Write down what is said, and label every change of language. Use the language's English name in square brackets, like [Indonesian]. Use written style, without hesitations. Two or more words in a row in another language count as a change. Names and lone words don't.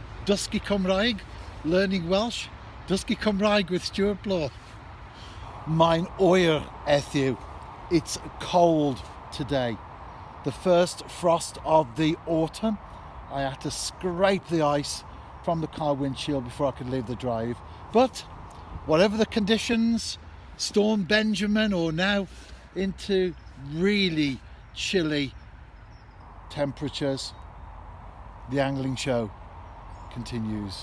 [Welsh] Dysgu Cymraeg, [English] learning Welsh. [Welsh] Dysgu Cymraeg with Stewart Bloor. Mae'n oer heddiw. [English] It's cold today. The first frost of the autumn. I had to scrape the ice from the car windshield before I could leave the drive. But whatever the conditions, Storm Benjamin or now into really chilly temperatures, the angling show continues.